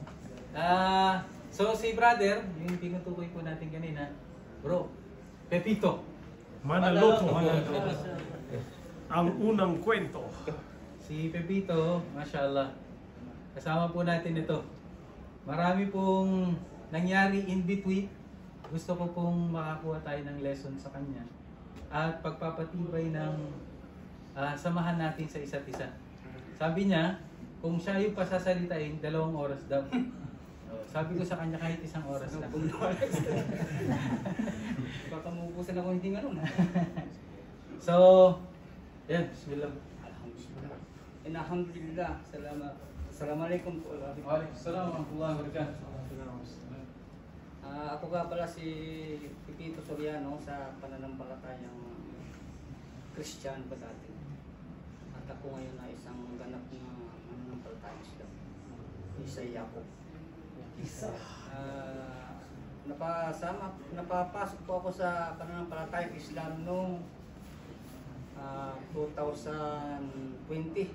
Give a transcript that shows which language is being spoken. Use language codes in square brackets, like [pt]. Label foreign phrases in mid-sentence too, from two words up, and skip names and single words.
[tl] So si brother, yung tinutukoy po natin kanina, bro, Pepito. Manaloto. Ang unang kwento. Si Pepito, mashallah. Kasama po natin ito. Marami pong nangyari [en] in between. [tl] Gusto ko pong makakuha tayo ng lesson sa kanya. At pagpapatibay ng samahan natin sa isa't isa. Sabi niya, kung siya yung pasasalitain, 2 oras daw. Sabi ko sa kanya kahit 1 oras lang. Baka maubusan ako hindi nga nun. So, yan, bismillah. Alhamdulillah. Salamat. [ar] السلام عليكم ورحمة الله وبركاته. [tl] Ako nga pala si Pepito Soriano sa pananampalatayang Christian pa dati. At ako ngayon ay isang ganap na mananampalatayang Islam. Isay ako. Napapasok po ako sa pananampalatayang Islam noong 2020.